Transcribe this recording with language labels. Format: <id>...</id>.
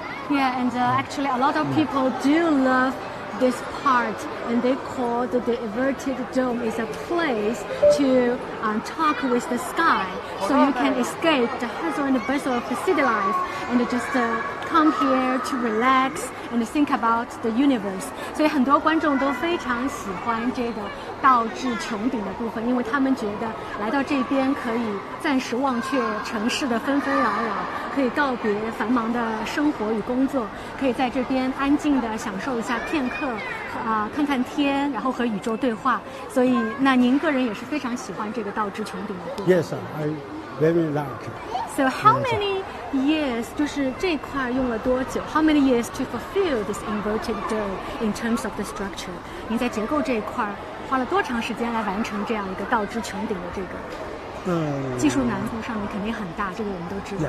<en>Yeah, and actually a lot of people do love this part, and they call the inverted dome is a place to talk with the sky, so you can escape the hustle and bustle of the city life and just come here to relax and think about the universe.</en> <zh>所以很多观众都非常喜欢这个倒置穹顶的部分，因为他们觉得来到这边可以暂时忘却城市的纷纷扰扰，可以告别繁忙的生活与工作，可以在这边安静地享受一下片刻，看看天，然后和宇宙对话。所以，那您个人也是非常喜欢这个倒置穹顶的部分。</zh> <en>Yes, I very like it. So how many years</en> <zh>就是这块用了多久</zh> <en>？How many years to fulfill this inverted dome in terms of the structure？</en> <zh>您在结构这一块花了多长时间来完成这样一个倒置穹顶的这个？技术难度上面肯定很大，这个我们都知道。</zh>